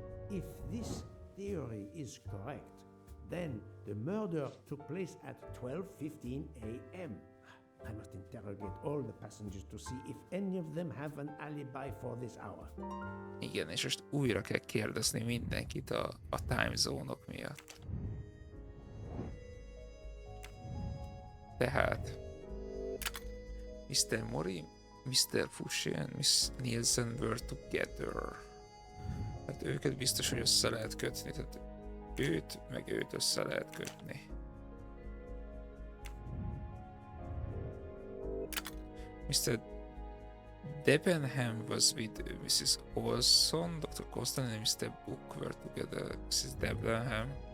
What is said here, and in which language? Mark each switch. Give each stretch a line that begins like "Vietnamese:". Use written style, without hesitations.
English: If this theory is correct, then the murder took place at 12:15 a.m. I must interrogate all the passengers to see if any of them have an alibi for this hour.
Hungarian: Igen, és most újra kell kérdezni mindenkit a time zone-ok miatt. Tehát Mr. Mori, Mr.
English: Fushi and Miss Nielsen were together.
Hungarian: Hát őket biztos, hogy össze lehet kötni, tehát őt össze lehet kötni.
English: Mr. Debenham was with Mrs. Olson, Dr. Constant and Mr. Book were together. Mrs. Debenham.